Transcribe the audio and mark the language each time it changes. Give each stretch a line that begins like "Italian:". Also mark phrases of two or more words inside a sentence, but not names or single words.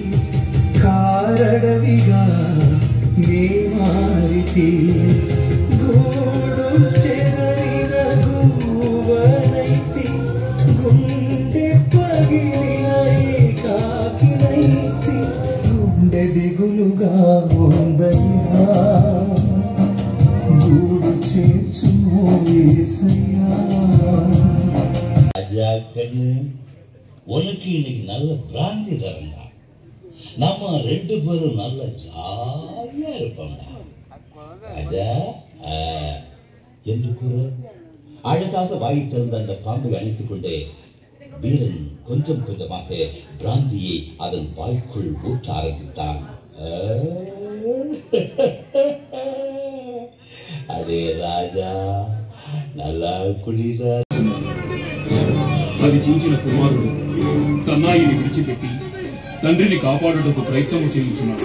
Telugu: కారడవిగా నే మారితే గూడు చెదరిన గూవనైతే గుండె పగిలిన ఏకాకినైతే గుండె దిగులుగా ఉందయ్యా గూడు చేర్చుమో యేసయ్యా.
Tamil: உனக்கு இன்னைக்கு நல்ல பிராந்தி தரண்டா. நம்ம 2 பேரும் நல்ல ஜாலியா இருப்போம்டா. ராஜா என்று கூற அழகாக வாய் திறந்த அந்த பாம்பை அணைத்துக் கொண்டே வீரன் கொஞ்சம் கொஞ்சமாக பிராந்தியை அதன் வாய்க்குள் ஊற்ற ஆரம்பித்தான். அதே ராஜா நல்லா குடிரா.
Telugu: అది చూచిన కుమారుడు సన్నాయిని విడిచిపెట్టి తండ్రిని కాపాడుటకు ప్రయత్నం చేయించున్నాడు.